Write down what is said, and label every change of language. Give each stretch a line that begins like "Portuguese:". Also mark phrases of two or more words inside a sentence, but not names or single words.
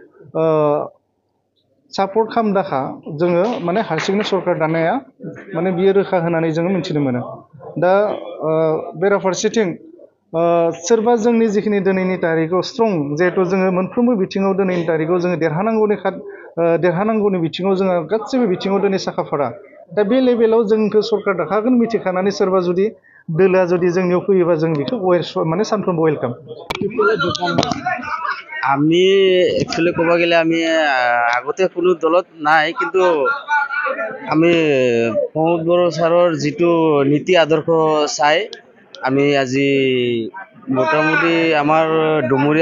Bodo: सापर्ट खालामदाखा जोङो माने हारसिङैनो सरकार दानाया माने बियो रोखा होनानै जोङो मिथिनो मोनो दा बेराफारसेथिं सोरबा जोंनि जिखिनि दिनैनि तारिखआव स्ट्रं जिहेथु जोङो मोनफ्रोमबो बिथिङाव दिनैनि तारिखआव जोङो देरहानांगौनि बिथिङाव जोङो गासैबो बिथिङाव दिनै साखाफारा दा बे लेभेलाव जोंखौ सरकार दाखागोन मिथिखानानै सोरबा जुदि दोलोआ जुदि जोंनियाव फैयोबा जों बेखौ माने सानफ्रोमबो वेलकाम
Assamese: আমি একচুয়ালি ক'ব গেলে আমি আগতে কোনো দলত নাই কিন্তু আমি প্ৰমোদ বড়ো ছাৰৰ যিটো নীতি আদৰ্শ চাই আমি আজি মোটামুটি আমাৰ ডুমুৰীয়া